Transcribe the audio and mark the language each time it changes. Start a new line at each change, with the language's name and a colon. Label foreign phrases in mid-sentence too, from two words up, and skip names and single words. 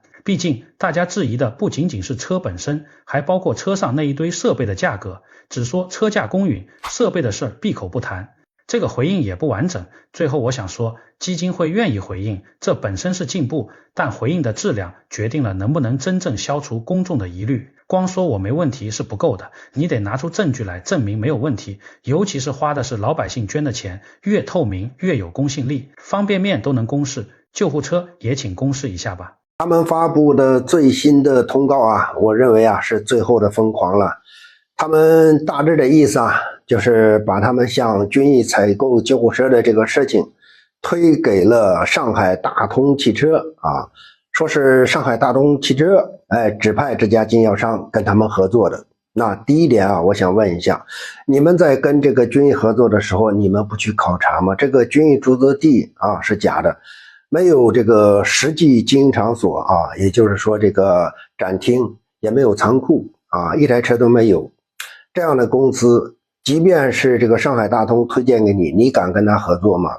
Chinese: 畢竟大家質疑的不僅僅是車本身，還包括車上那一堆設備的價格，只說車價公允，設備的事閉口不談。這個回應也不完整，最後我想說，基金會願意回應，這本身是進步，但回應的質量決定了能不能真正消除公眾的疑慮。光說我沒問題是不夠的，你得拿出證据來證明沒有問題，尤其是花的是老百姓捐的錢，越透明越有公信力。方便面都能公示，救護車也請公示一下吧。他们发布的最新的通告啊，我认为啊是最后的疯狂了。他们大致的意思啊，就是把他们向军医采购救護車的這個事情推給了上海大通汽車啊，說是上海大通汽車指派這家經銷商跟他們合作的。那第一點啊，我想問一下，你們在跟這個軍醫合作的時候，你們不去考察嗎？這個軍醫駐紮地啊是假的，沒有這個實際經營場所啊，也就是說這個展廳也沒有倉庫啊，一台車都沒有。這樣的公司，即便是這個上海大通推薦給你，你敢跟他合作嗎？